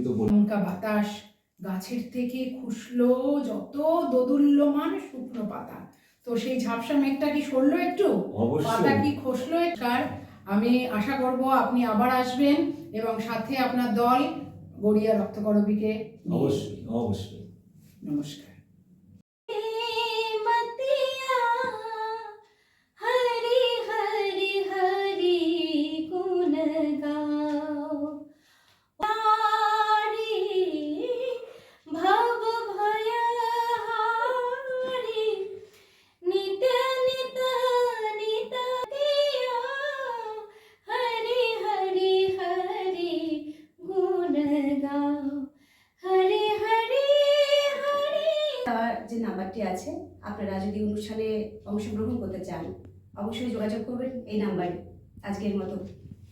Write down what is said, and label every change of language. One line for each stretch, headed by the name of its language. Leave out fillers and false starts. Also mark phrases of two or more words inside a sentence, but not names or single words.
Bangla: লঙ্কা বাতাস, গাছের থেকে খুশলো যত দোদুল্যমান শুকনো পাতা, তো সেই ঝাপসা মেঘটা কি সরলো একটু? পাতা কি খসলো? আমি আশা করব আপনি আবার আসবেন এবং সাথে আপনার দল গড়িয়া রক্তকরবীকে। অবশ্যই অবশ্যই। নমস্কার।
Hindi: हरी हरी हरी गुण गाओ भव भय हारी नित नित नित दिया हरी हरी हरी गुण गाओ हरी हरी हरी।
Bangla: তার যে নাম্বারটি আছে, আপনারা যদি অনুষ্ঠানে অংশগ্রহণ করতে চান অবশ্যই যোগাযোগ করবেন এই নাম্বারে। আজকের মতো